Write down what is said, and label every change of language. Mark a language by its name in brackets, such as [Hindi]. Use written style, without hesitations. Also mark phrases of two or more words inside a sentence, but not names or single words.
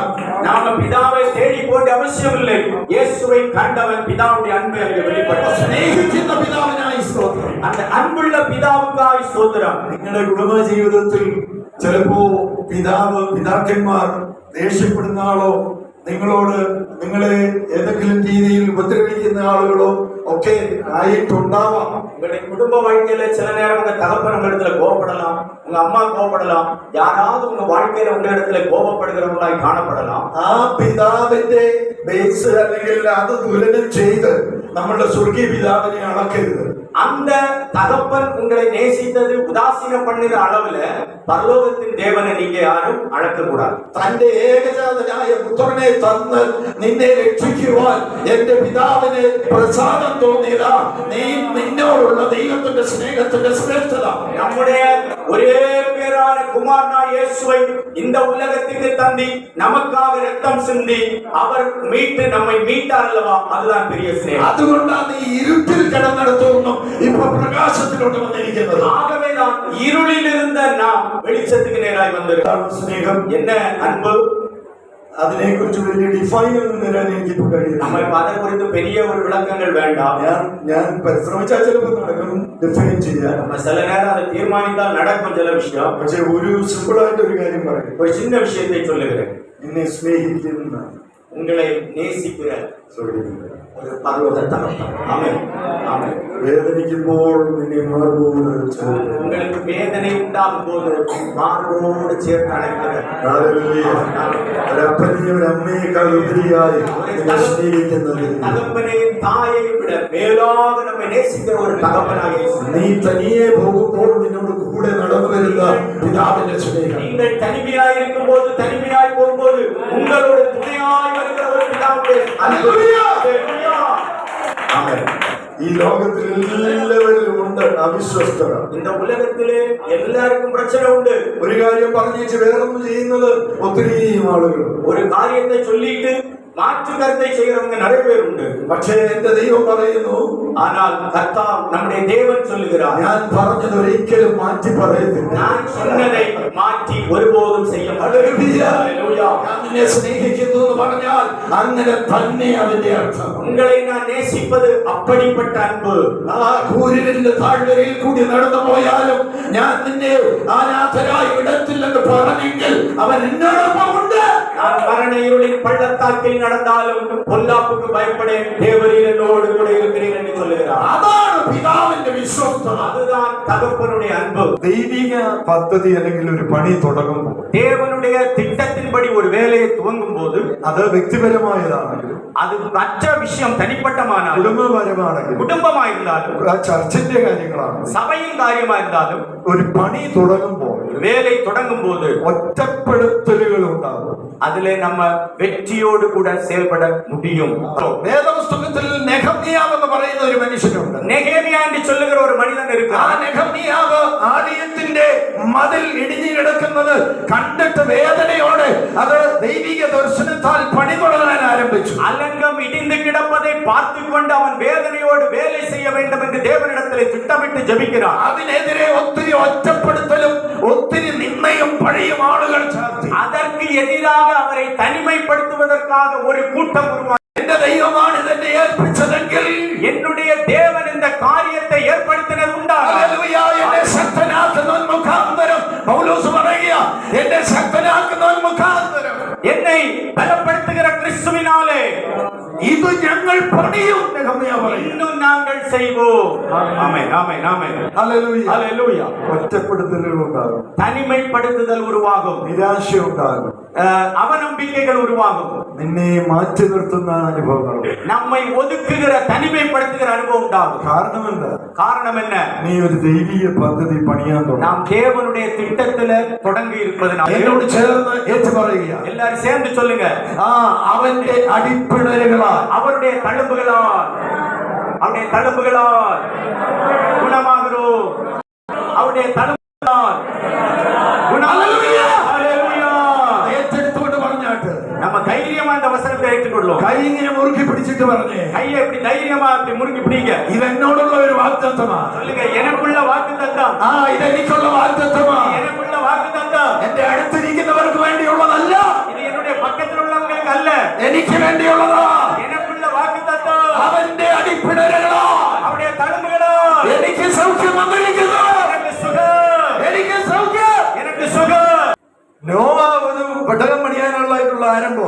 [Tamil] நாம பிதாவை தேடி போன்ற அவசியம் இல்லை. இயேசுவை கண்டவன் பிதாவுடைய அன்பை அங்கே வெளிப்படுத்த [Malayalam] സ്നേഹിക്കുന്ന പിതാവിനായി സ്തോത്രം. [Tamil] அந்த அன்புள்ள பிதாவுக்காய் ஸ்தோத்திரம். [Malayalam] നിങ്ങളുടെ കുടുംബ ജീവിതത്തിൽ ചിലപ്പോ പിതാക്കന്മാർ ദേഷ്യപ്പെടുന്ന ആളോ നിങ്ങളോട് നിങ്ങളെ ഏതെങ്കിലും രീതിയിൽ ഉപദ്രവിക്കുന്ന ആളുകളോ ഒക്കെ ആയിട്ടുണ്ടാവാം. [Tamil] உங்களுடைய குடும்ப வாழ்க்கையில சில நேரம் உங்க தகப்பன் உங்க இடத்துல கோபப்படலாம், உங்க அம்மா கோபப்படலாம், யாராவது உங்க வாழ்க்கையில உங்க இடத்துல கோபப்படுகிறவங்களாய் காணப்படலாம். [Malayalam] ആ പിതാവിന്റെ ബേസ് അല്ലെങ്കിൽ അത് തുലനം ചെയ്ത് നമ്മളുടെ സ്വർഗീയ പിതാവിനെ അളക്കരുത്. [Tamil] அந்த தகப்பன் உங்களை நேசித்தது உதாசீனம் பண்ணுற அளவுல பரலோகத்தின் தேவனை நீங்க யாரும் அளக்க கூடாது. [Malayalam] തന്റെ ഏകജാതനായ പുത്രനെ തന്ന് നിന്നെ രക്ഷിക്കുവാൻ എന്റെ പിതാവിന് പ്രസാദം തോന്നിയതാ നീ നിന്നോടുള്ള ദൈവത്തിന്റെ സ്നേഹത്തിന്റെ ശ്രേഷ്ഠത. [Tamil] நம்முடைய ஒரே பேரான குமாரனா இயேசுவை இந்த உலகத்துக்கு தந்தி நமக்காக ரத்தம் சிந்தி அவர் மீட்டு நம்மை மீட்டார் அல்லவா, அதுதான் பெரிய ஸ்நேகம். [Malayalam] അതുകൊണ്ടാണ് ഈ ഇരുട്ടിൽ കിടന്നിടത്തൊന്നും ഇപ്പൊ പ്രകാശത്തിലോട്ട് വന്നിരിക്കുന്നത്. [Tamil] ஆகவேதான் இருளில் இருந்த நாம் வெளிச்சத்துக்கு நேராய் வந்திருக்கிறோம். [Malayalam] സ്നേഹം [Tamil] என்ன അன்பு, [Malayalam] അതിനെ കുറിച്ച് വലിയ ഡിഫൈൻ ഒന്നും തരാൻ എനിക്കിപ്പോ കഴിയില്ല. [Tamil] நம்ம அதை குறித்து பெரிய ஒரு விளக்கங்கள் வேண்டாம். [Malayalam] ഞാൻ പരിശ്രമിച്ചാൽ ചിലപ്പോൾ നടക്കും ഡിഫൈൻ ചെയ്യാൻ. [Tamil] நம்ம சில நேரம் அதை தீர்மானித்தால் நடக்கும் சில விஷயம். [Malayalam] പക്ഷെ ഒരു സിമ്പിൾ ആയിട്ട് ഒരു കാര്യം പറയും, [Tamil] ஒரு சின்ன விஷயத்தை சொல்லுகிறேன். [Malayalam] നിന്നെ സ്നേഹിക്കുന്ന [Tamil] உங்களை நேசிக்கிற ஒரு பரலோக தகப்பன். ஆமென். ஆமென். [Malayalam] വേദനിക്കുമ്പോൾ നിന്നെ മാർഗോട് ചേർത്ത്. [Tamil] உங்களுக்கு வேதனை உண்டாகும் போது மார்போடு சேர்த்து அழைக்கிற [Malayalam] ഒരപ്പനെയും ഒരമ്മയേക്കാൾ ഉപരിയായി നിന്നെ സ്നേഹിക്കുന്നത്, [Tamil] தகப்பனையும் தாயையும் விட மேலாக நம்மை நேசிக்கிற ஒரு தகப்பனாக இயேசு. [Malayalam] നീ തനിയെ പോകുമ്പോൾ നിന്നോട് കൂടെ നടന്നു വരുന്ന പിതാവിന്റെ സ്നേഹം. [Tamil] நீங்கள் தனிமையாய் இருக்கும் போது, தனிமையாய் போகும்போது உங்களோட துணையாய் வருகிற ஒரு பிதாவுடைய அன்பு. ஹல்லேலூயா. ஆமென். [Malayalam] ഈ ലോകത്തിൽ എല്ലാവരിലും ഉണ്ട് അവിശ്വസ്തത. [Tamil] இந்த உலகத்திலே எல்லாருக்கும் பிரச்சனை உண்டு. [Malayalam] ഒരു കാര്യം പറഞ്ഞേച്ച് വേറൊന്നും ചെയ്യുന്നത് ഒത്തിരി ആളുകൾ. [Tamil] ஒரு காரியத்தை சொல்லிட்டு மாற்று கருத்தை செய்கிறவங்க நிறைய பேர் உண்டு. [Malayalam] പക്ഷേ എന്റെ ദൈവം പറയുന്നു, [Tamil] ஆனால் கர்த்தர் நம்முடைய தேவன் சொல்லுகிறார், [Malayalam] ഞാൻ പറഞ്ഞത് ഒരിക്കലും മാറ്റി പറയത്തില്ല. [Tamil] நான் சொன்னதை மாற்றி ஒருபோதும் செய்ய மாட்டேன். [Malayalam] ഹല്ലേലൂയ. ഞാൻ നിന്നെ സ്നേഹിക്കുന്നു എന്ന് പറഞ്ഞാൽ അങ്ങനെ തന്നെ അതിന്റെ അർത്ഥം. [Tamil] உங்களை நான் நேசிப்பது அப்படிப்பட்ட அன்பு. [Malayalam] ആ കൂരിരുളിന്റെ താഴ്വരയിൽ കൂടി നടന്നു പോയാലും ഞാൻ നിന്നെ അനാഥരായി വിടത്തില്ലെന്ന് പറഞ്ഞെങ്കിൽ അവൻ എന്നോടൊപ്പം ഉണ്ട്. [Tamil] நான் மரண இருளின் பள்ளத்தாக்கில் நடந்தாலும் பொல்லாப்புக்கு பயப்படேன், தேவரீர் என்னோடு கூட இருக்கிறீர் என்று சொல்லுகிறார். [Malayalam] അതാണ് പിതാവിന്റെ വിശ്വസ്തത. [Tamil] அதுதான் தகப்பனுடைய அன்பு. [Malayalam] ദൈവിക പദ്ധതി അല്ലെങ്കിൽ ഒരു പണി തുടങ്ങുമ്പോൾ [Tamil] தேவனுடைய திட்டத்தின்படி ஒரு வேலையை துவங்கும் போது [Malayalam] അത് വ്യക്തിപരമായതാണെങ്കിലും [Tamil] அது மற்ற விஷயம் தனிப்பட்டமானாலும் [Malayalam] കുടുംബപരമാണെങ്കിലും [Tamil] குடும்பமாயிருந்தாலும் [Malayalam] ആ ചർച്ചിന്റെ കാര്യങ്ങളാണ്, [Tamil] சபையின் காரியமா இருந்தாலும் [Malayalam] ഒരു പണി തുടങ്ങുമ്പോൾ [Tamil] ஒரு வேலை தொடங்கும் போது [Malayalam] ഒറ്റപ്പെടുത്തലുകൾ ഉണ്ടാകും. [Tamil] அதிலே நம்ம வெற்றியோடு கூட செயல்பட முடியும். [Malayalam] വേദപുസ്തകത്തിൽ നെഹമ്യാവ് എന്ന് പറയുന്ന ഒരു മനുഷ്യനുണ്ട്. [Tamil] நெகேமியா என்று சொல்லுகிற ஒரு மனிதன் ആ இருக்கிறார். [Malayalam] നെഹമ്യാവ് ആലയത്തിന്റെ മതിൽ ഇടിഞ്ഞു കിടക്കുന്നത് കണ്ടിട്ട് വേദനയോടെ അത് ദൈവിക ദർശനത്താൽ പണി തുടങ്ങാൻ ആരംഭിച്ചു. [Tamil] அலங்கம் இடிந்து கிடப்பதை பார்த்து கொண்டு அவன் வேதனையோடு வேலை செய்ய வேண்டும் என்று தேவனிடத்திலே திட்டமிட்டு ஜெபிக்கிறான். [Malayalam] അതിനെതിരെ ഒത്തിരി ഒറ്റപ്പെടുത്തലും ഒത്തിരി നിന്നയും പഴയും ആളുകൾ ചേർത്തി. [Tamil] அதற்கு எதிராக அவரை தனிமைப்படுத்துவதற்காக ஒரு கூட்டம் உருவாക്കി. [Malayalam] എന്റെ ദൈവമാണ് ഇതെന്നെ ഏൽപ്പിച്ചതെങ്കിൽ [Tamil] என்னுடைய தேவன் இந்த காரியத்தை ஏற்படுத்தினது உண்டாக [Malayalam] ഹല്ലേലൂയ, എന്നെ ശക്തനാക്കുന്നവൻ മുഖാന്തരം പൗലോസ് പറയുക, എന്നെ ശക്തനാക്കുന്നവൻ മുഖാന്തരം [Tamil] என்னை பலப்படுத்துகிற கிறிஸ்துவினாலே [Malayalam] ഇത് ഞങ്ങൾ പണിയും. നെഹമ്യാവ് പറയുക. [Tamil] இன்னும் நாங்கள் செய்வோம். ஆமென் ஆமென் ஆமென். [Malayalam] ഹല്ലേലൂയ. [Tamil] ஹல்லேலூயா. [Malayalam] ഒറ്റപ്പെടുത്തലുകൾ ഉണ്ടാകും, [Tamil] தனிமைப்படுத்துதல் உருவாகும், [Malayalam] നിരാശ ഉണ്ടാകും, [Tamil] அவநம்பிக்கைகள் உருவாகும், [Malayalam] നിന്നെ മാറ്റി നിർത്തുന്ന അനുഭവങ്ങളും. [Tamil] நம்மை ஒதுக்குகிற தனிமைப்படுத்துகிற அனுபவம் உண்டாகும். [Malayalam] കാരണം എന്താ? [Tamil] காரணம் என்ன? [Malayalam] നീ ഒരു ദൈവിക പദ്ധതി പണിയാൻ തുടങ്ങും. [Tamil] நாம் தேவனுடைய திட்டத்துல தொடங்கி இருப்பதனால [Malayalam] എന്നോട് ചേർന്ന് ഏറ്റു പറയുക, [Tamil] எல்லாரும் சேர்ந்து சொல்லுங்க, [Malayalam] അവന്റെ അടിപ്പിണരുകളാൽ [Tamil] அவருடைய தழும்புகளால், அவருடைய தழும்புகளால் குணமாகிறோம். அவருடைய தழும்புகளால் [Malayalam] ഹല്ലേലൂയ. [Tamil] ஹல்லேலூயா. [Malayalam] ഏറ്റെടുത്തുകൊണ്ട് പറഞ്ഞാട്ട് [Tamil] நம்ம தைரியமா இந்த வசனத்தை ஏற்றுக்கொள்ளும். [Malayalam] കൈ ഇങ്ങനെ മുറുക്കി പിടിച്ചിട്ട് പറഞ്ഞേ, [Tamil] கையை இப்படி தைரியமா இப்படி முறுக்கி பிடிங்க. [Malayalam] ഇതെന്നോടുള്ള ഒരു വാഗ്ദത്തമാണ്. [Tamil] சொல்லுங்க, எனக்குள்ள വാഗ്ദത്തം, [Malayalam] ഇതെനിക്കുള്ള വാഗ്ദത്തമാണ്. [Tamil] எனக்குள்ள വാഗ്ദത്തം. [Malayalam] എന്റെ അടുത്തിരിക്കുന്നവർക്ക് വേണ്ടിയുള്ളതല്ല, [Tamil] இது என்னுடைய பக்கத்தில் உள்ளவங்களுக்கு அல்ல, [Malayalam] എനിക്ക് വേണ്ടിയുള്ളതാ. [Tamil] எனக்குள்ள വാഗ്ദത്തം. [Malayalam] അവന്റെ അടിപ്പിണരുകളാ [Tamil] அவருடைய தழும்புகளால் [Malayalam] എനിക്ക് സൗഖ്യം വന്നിരിക്കുന്നു. [Tamil] எனக்கு சுகம், [Malayalam] എനിക്ക് സൗഖ്യം. [Tamil] எனக்கு சுகம். [Malayalam] നോവ ഒരു പെട്ടകം പണിയാനുള്ളതായിട്ടുള്ള ആരംഭം.